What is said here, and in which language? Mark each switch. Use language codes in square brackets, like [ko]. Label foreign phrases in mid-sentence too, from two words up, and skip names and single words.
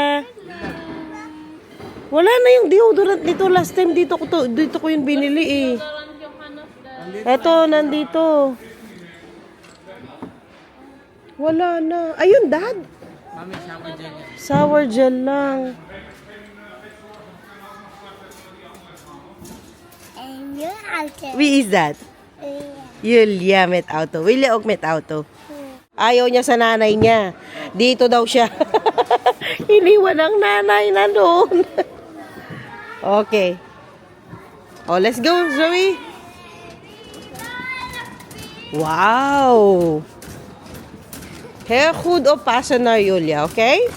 [tl] Wala na yung deodorant nito. Last time dito ko yung binili eh. Parang yung hanap na. Eto, nandito. Wala na. Ayun, Dad. Mami, [en] shower gel [tl] yan. [en] Sour gel [tl] lang. [nl] En nu altijd. Wie is that? Julia met auto. Wil je ook met auto? Ayaw niya sa nanay niya. Dito daw siya. Iniwan ang nanay na doon. [en] Okay. Oh, let's go, Zoe. Wow. [nl] Heel goed oppassen naar Julia, okay?